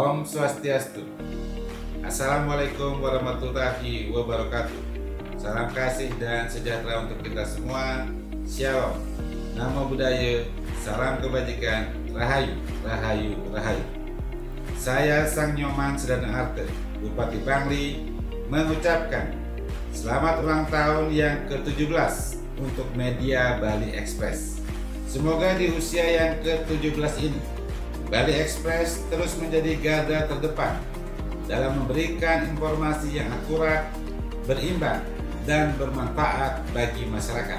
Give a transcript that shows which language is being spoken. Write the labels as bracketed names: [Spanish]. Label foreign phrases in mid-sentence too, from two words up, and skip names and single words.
[Indonesian] Swastiastu. [Arabic] السلام عليكم ورحمة الله وبركاته. [Indonesian] Salam kasih dan sejahtera untuk kita semua. Shalom. [Pali] Namo Buddhaya. [Indonesian] Salam kebajikan. Rahayu, rahayu, rahayu. Saya Sang Nyoman Sedana Arte, Bupati Bangli, mengucapkan selamat ulang tahun yang ke-17 untuk media Bali Express. Semoga di usia yang ke-17 ini Bali Express terus menjadi garda terdepan dalam memberikan informasi yang akurat, berimbang, dan bermanfaat bagi masyarakat.